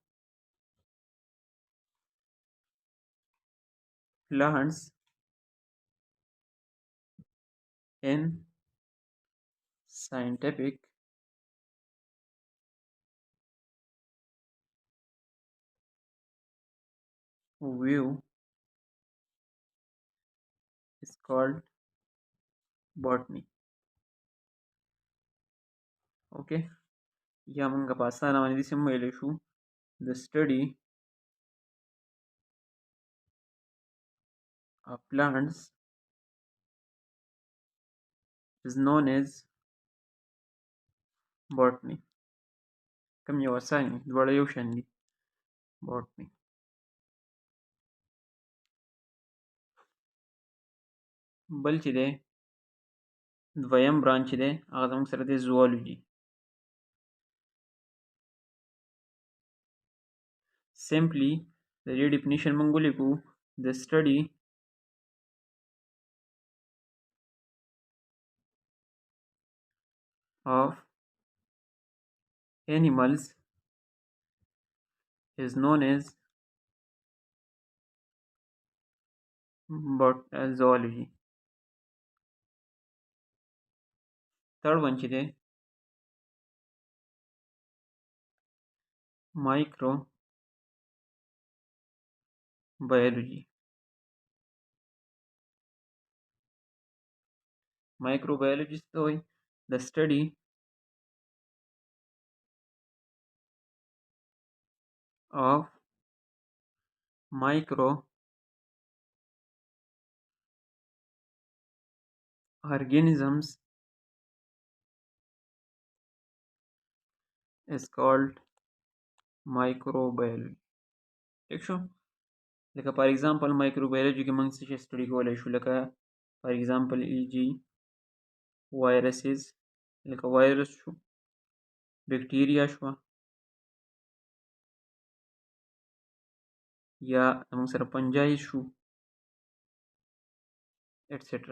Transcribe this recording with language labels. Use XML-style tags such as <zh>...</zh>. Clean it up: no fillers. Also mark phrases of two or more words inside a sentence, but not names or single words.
<en>plants in scientific view is called botany.</en> <ps>Okay, یا موږ په اسانه باندې داسې هم ویلی شو</ps> <en>the study of plants is known as botany.</en> <ps>کوم یو اسان دي دواړه یو شان دي botany. بل چې دی دویم برانچ چې دی هغه زموږ سره دی زوالوجي. سمپلی د دې ډیفینیشن موږ ولیکو د</ps> <en>study of animals is known as zoology. Third one</en> <ps>چې دی microbiology. Microbiology څه ته وایي؟</ps> <en>the study of microorganisms is called microbiology.</en> <ps>ٹھیک شو؟ لکه</ps> <en>for example</en> <ps>مایکروبیولوژي کې موږ څه شی سټډي کولی شو، لکه</ps> <en>for example</en> <ps>ای.جی وایرسز، لکه وایرس شو، بیکټیریا شوه، یا موږ سره پنجایز شو ایټسټرا.</ps>